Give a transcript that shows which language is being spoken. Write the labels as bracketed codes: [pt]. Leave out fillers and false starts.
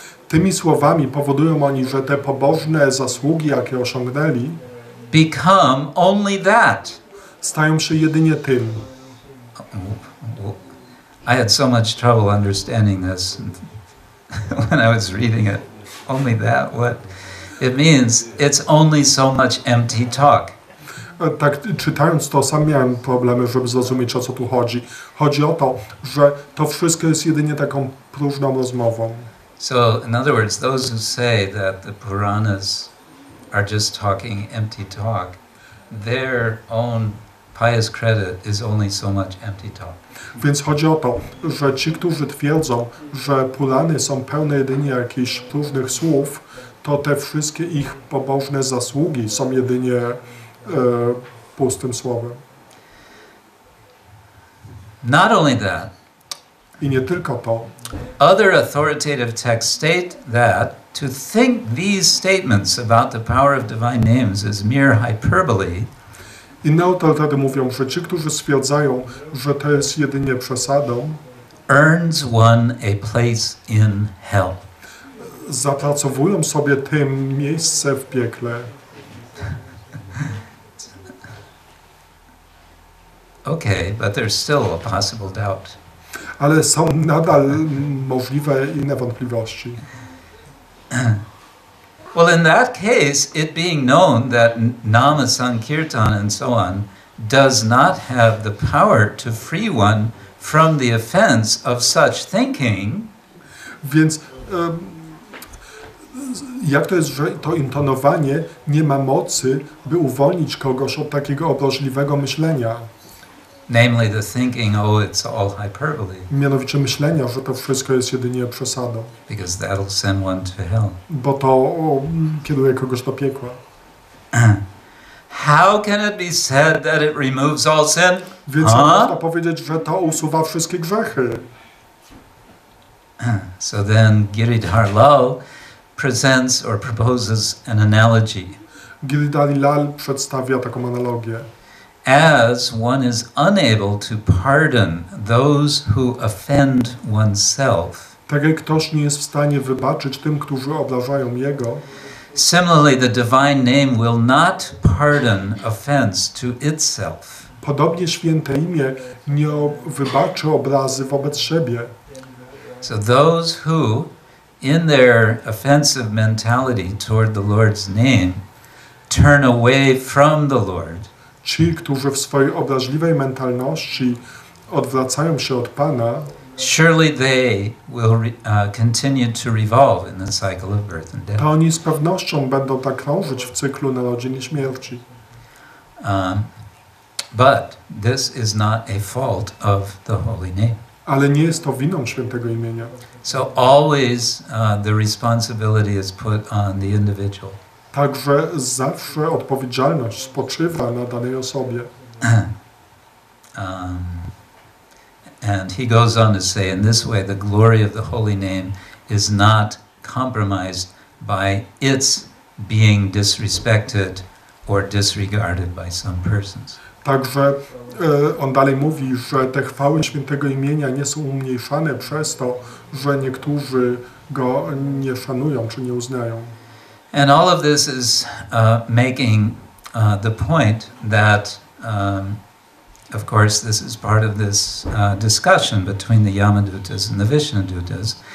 [pl] tymi słowami powodują oni, że te pobożne zasługi, jakie osiągnęli, [en] become only that. [pl] stają się jedynie tym. [en] I had so much trouble understanding this when I was reading it. Only that? What? It means it's only so much empty talk. [pl] Tak czytając to, sam miałem problemy, żeby zrozumieć, o co tu chodzi. Chodzi o to, że to wszystko jest jedynie taką próżną rozmową. [en] So, in other words, those who say that the Puranas are just talking empty talk, their own pious credit is only so much empty talk. [pl] Więc chodzi o to, że ci, którzy twierdzą, że Purany są pełne jedynie jakichś próżnych słów, to te wszystkie ich pobożne zasługi są jedynie pustym słowem. [en] Not only that, [pl] I nie tylko to. [en] other authoritative texts state that to think these statements about the power of divine names is mere hyperbole [pl] Inne autorytety mówią, że ci, którzy stwierdzają, że to jest jedynie przesadą, [en] earns one a place in hell. [pl] zapracowują sobie tym miejsce w piekle. [en] Okay, but there's still a possible doubt. [pl] Ale są nadal możliwe inne wątpliwości. [en] Well, in that case, it being known that nama sankirtan and so on does not have the power to free one from the offense of such thinking, [pl] Więc jak to jest, że to intonowanie nie ma mocy, by uwolnić kogoś od takiego obrazliwego myślenia? [en] Namely the thinking, oh, it's all hyperbole. [pl] Mianowicie myślenia, że to wszystko jest jedynie przesadą. [en] Because that'll send one to hell. [pl] Bo to kieruje kogoś do piekła. [en] How can it be said that it removes all sin? [pl] Więc można powiedzieć, że to usuwa wszystkie grzechy. [en] So then Giridhar Lal presents or proposes an analogy. [pl] Giridhar Lal przedstawia taką analogię. [en] As one is unable to pardon those who offend oneself. [pl] Tak jak ktoś nie jest w stanie wybaczyć tym, którzy obrażają jego. [en] Similarly, the divine name will not pardon offense to itself. [pl] Podobnie święte imię nie wybaczy obrazy wobec siebie. [en] So those who, in their offensive mentality toward the Lord's name, turn away from the Lord. [pl] Ci, którzy w swojej obraźliwej mentalności odwracają się od Pana, [en] surely they will continue to revolve in the cycle of birth and death. [pl] To oni z pewnością będą tak krążyć w cyklu narodzin i śmierci. [en] But this is not a fault of the holy name. [pl] Ale nie jest to winą świętego imienia. [en] So always the responsibility is put on the individual. [pl] Także zawsze odpowiedzialność spoczywa na danej osobie. [en] And he goes on to say, in this way, the glory of the holy name is not compromised by its being disrespected or disregarded by some persons. [pl] Także on dalej mówi, że te chwały świętego imienia nie są umniejszane przez to, że niektórzy go nie szanują czy nie uznają. [en] And all of this is making the point that of course, this is part of this discussion between the Yamadutas and the Vishnudutas.